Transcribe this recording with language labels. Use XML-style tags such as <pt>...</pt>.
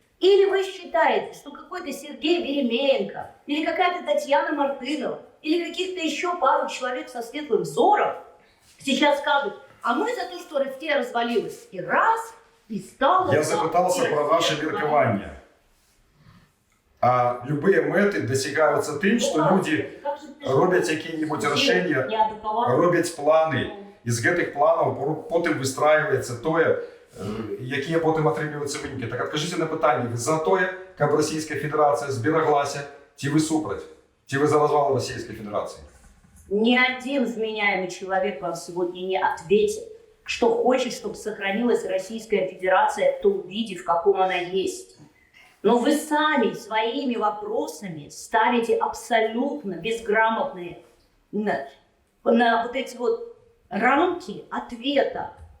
<ru>Или вы считаете, что какой-то Сергей Веремеенко, или какая-то Татьяна Мартынова, или каких-то еще пару человек со светлым взором сейчас скажут, а мы за то, что Россия развалилась. И раз, и стало...</ru> <be>Я запытался про ваше меркование. А любые мэты досягаюцца тым, што людзі робяць якія-небудзь рашэнні, робяць планы, і з гэтых планаў потым выстраиваецца тое, якія потым атрымліваюцца вынікі. Так адкажыце на пытанне, вы за тое, каб Российская Федерация збераглася, ці вы супраць? Ці вы за развал Российской Федерации?</be> <ru>Ни один вменяемый человек вам сегодня не ответит, что хочет, чтобы сохранилась Российская Федерация в том виде, в каком она есть. Но вы сами своими вопросами ставите абсолютно безграмотные на вот эти вот рамки ответа.</ru>